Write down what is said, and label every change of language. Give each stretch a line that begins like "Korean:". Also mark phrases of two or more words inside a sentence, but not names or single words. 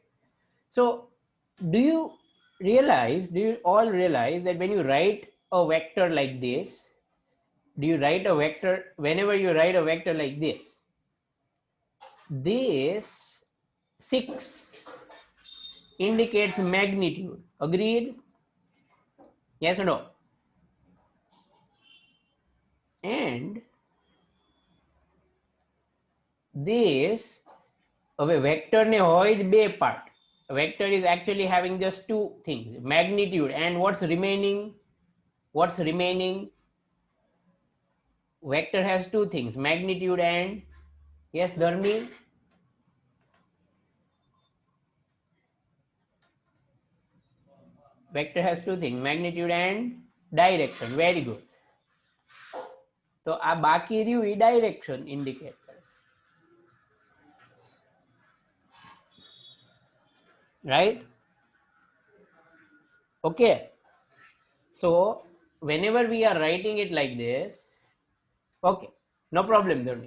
English: So do you all realize that when you write a vector like this, whenever you write a vector like this 6 indicates magnitude. Agreed? Yes or no? And this,
Gujarati: હવે vector ને હોય જ બે part.
English: Vector is actually having just two things, magnitude and what's remaining. What's remaining? Vector has two things, magnitude and, yes Dharmi? Vector has two things, magnitude and direction. Very good.
Gujarati: તો આ બાકી રહ્યું એ
English: direction indicate
Gujarati: કરે.
English: Right? Okay. So whenever we are writing it like this, okay, no problem Dharmi.